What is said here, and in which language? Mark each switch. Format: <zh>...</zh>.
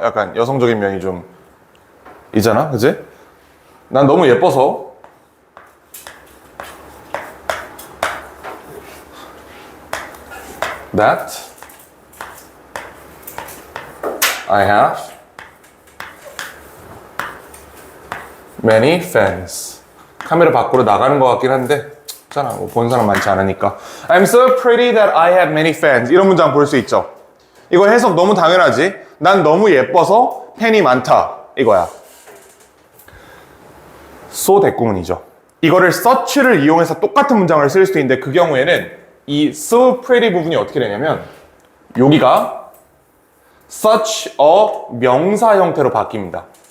<ko>약간 여성적인 면이 좀 있잖아. 그치? 난 너무 예뻐서 that</ko> <en>I have many fans.</en> <ko>카메라 밖으로 나가는 것 같긴 한데 괜찮아. 뭐 본 사람 많지 않으니까.</ko> <en>I'm so pretty that I have many fans.</en> <ko>이런 문장 볼 수 있죠. 이거 해석 너무 당연하지. 난 너무 예뻐서 팬이 많다. 이거야. so 대꾸문이죠. 이거를 such를 이용해서 똑같은 문장을 쓸 수도 있는데 그 경우에는 이 so pretty 부분이 어떻게 되냐면 여기가 such a 명사 형태로 바뀝니다.</ko>